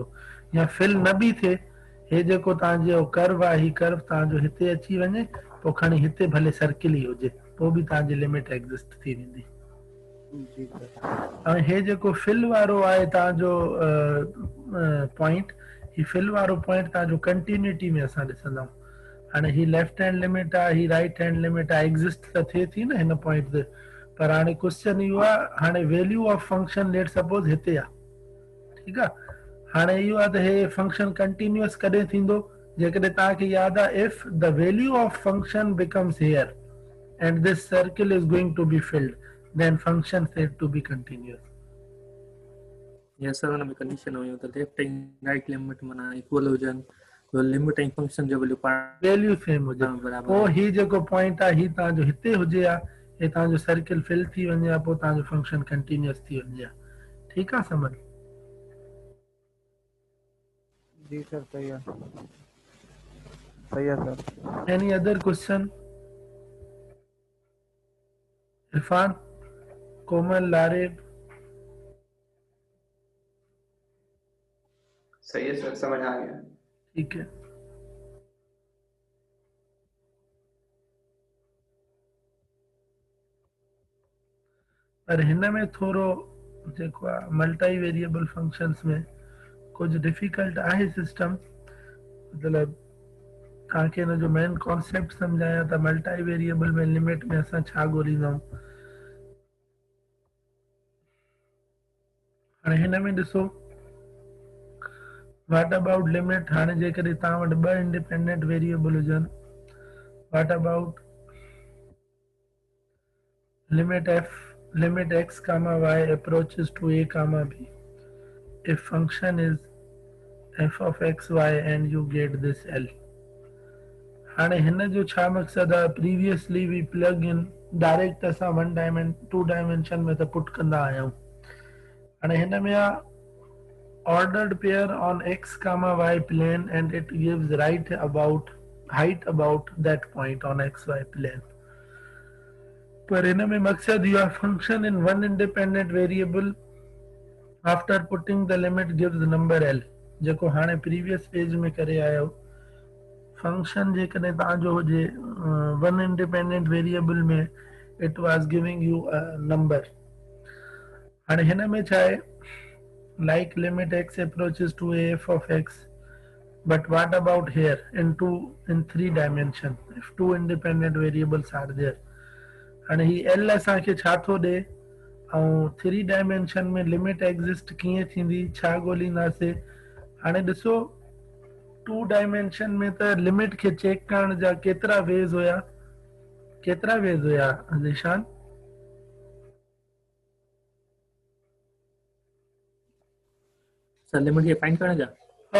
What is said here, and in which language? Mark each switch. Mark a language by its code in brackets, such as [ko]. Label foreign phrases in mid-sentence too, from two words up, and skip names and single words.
[sd] या फिल न बि थिए, हे जेको तव्हांजो कर्व आहे, हीउ कर्व तव्हांजो हिते अची वञे, पोइ खणी हिते भले सर्किल ई हुजे, पोइ बि तव्हांजी [en] limit exist [sd] थी वेंदी। जी सर। ऐं हे जेको फिल वारो आहे तव्हांजो पॉइंट, ही फिल वारो पॉइंट तव्हांजो कंटिन्यूटी में असां ॾिसंदा आहियूं। हाणे ही [en] left hand limit [sd] आहे, ही [en] right hand limit [sd] आहे, एग्ज़िस्ट त थिए थी न हिन पॉइंट ते, पर हाणे क्वेश्चन इहो आहे, हाणे [en] value of function let suppose [sd] हिते आहे, ठीकु आहे। हाणे इहो आहे त हे [en] function continuous [sd] कॾहिं थींदो, जेकॾहिं तव्हांखे यादि आहे, [en] If the value of function becomes here and this circle is going to be filled, then function said to be continuous. Yes sir, [sd] हुन में कंडीशन हुयो त लेफ्ट ऐं [en] right limit [sd] माना इक्वल हुजनि, तो लिमिट ऐं फंक्शन जो वैल्यू [en] value same [sd] हुजे, बराबर पोइ ही जेको पॉइंट आहे ही तव्हांजो हिते हुजे हा, हे तव्हांजो [en] circle fill [sd] थी वञे हा, पोइ तव्हांजो [en] function continuous [sd] थी वञे हा। ठीकु आहे समझ? [ur] جی سر، صحیح ہے، صحیح ہے سر. [en] Any other question? Irfan, Komal, Larib? [ur] صحیح ہے سر، سمجھ آ گیا. ٹھیک ہے. [sd] पर हिन में थोरो जेको आहे [en] multi variable functions [sd] में कुछ डिफिकल्ट आहे सिस्टम, मतलब तव्हांखे हिन जो [en] main concept [sd] सम्झाया त [en] multi variable [sd] में लिमिट में असां छा ॻोल्हींदा आहियूं। हाणे हिन में ॾिसो, [en] What about limit, [sd] हाणे जेकॾहिं तव्हां वटि ॿ [en] independent variable [sd] हुजनि, [en] What about limit f limit x comma y approaches to a comma b if function is f of x y and you get this L। [sd] हाणे हिन जो छा मक़सद आहे, [en] previously we plug in direct [sd] असां [en] two dimension [sd] में त पुट कंदा आहियूं। हाणे हिन में आहे [en] ordered pair on x comma y plane and it gives height about that point on xy plane। [sd] पर इन में मकसद इहो आहे, [en] Function in one independent variable after putting the limit gives number L, [sd] जेको हाणे [en] previous page [sd] में करे आयो। फंक्शन जेकॾहिं तव्हांजो हुजे [en] one independent variable [sd] में, [en] It was giving you a number. [sd] हाणे हिन में छा आहे, [en] like limit x approaches to a f of x, but what about here in 3 dimension if two independent variables are there। [sd] हाणे ही L असांखे छा थो ॾे, ऐं 3 डायमेंशन में [en] limit exist [sd] कीअं थींदी, छा ॻोल्हींदासीं। हाणे ॾिसो 2 डायमेंशन में त लिमिट खे चेक करण जा केतिरा वेज हुया निशान? सर लिमिट खे फाइंड करण जा